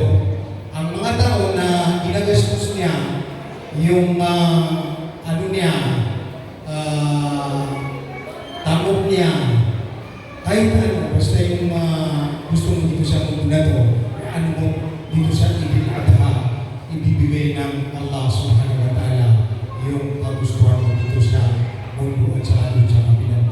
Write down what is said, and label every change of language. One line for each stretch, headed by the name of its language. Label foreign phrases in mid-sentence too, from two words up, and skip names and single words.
Filipino: Ang mga tao na ginagastos niya, yung tamok niya, kahit ano, basta yung gusto mo dito sa mundo na to, ano mo dito sa Idul Adha, ibibigay ng Allah
Arabic: سبحانه وتعالى
Filipino: yung kagustuhan mo dito sa mundo at sa atin sa